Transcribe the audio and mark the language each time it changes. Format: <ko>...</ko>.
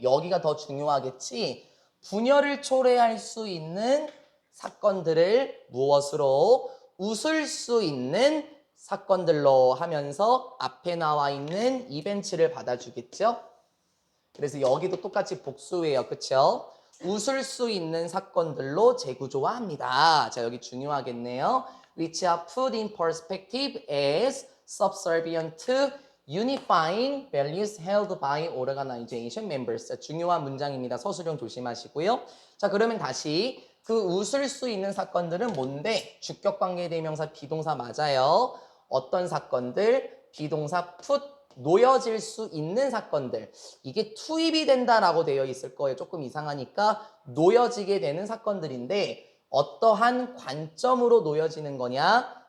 <ko>여기가 더 중요하겠지. 분열을 초래할 수 있는 사건들을 무엇으로? 웃을 수 있는 사건들로 하면서 앞에 나와 있는 이벤트를 받아주겠죠. 그래서 여기도 똑같이 복수예요. 그쵸? 웃을 수 있는 사건들로 재구조화합니다. 자, 여기 중요하겠네요.</ko> <en>Which are put in perspective as subservient to unifying values held by organization members.</en> <ko>자, 중요한 문장입니다. 서술형 조심하시고요. 자, 그러면 다시 그 웃을 수 있는 사건들은 뭔데? 주격관계대명사 비동사 맞아요. 어떤 사건들? 비동사 put 놓여질 수 있는 사건들. 이게 투입이 된다라고 되어 있을 거예요. 조금 이상하니까 놓여지게 되는 사건들인데 어떠한 관점으로 놓여지는 거냐?</ko>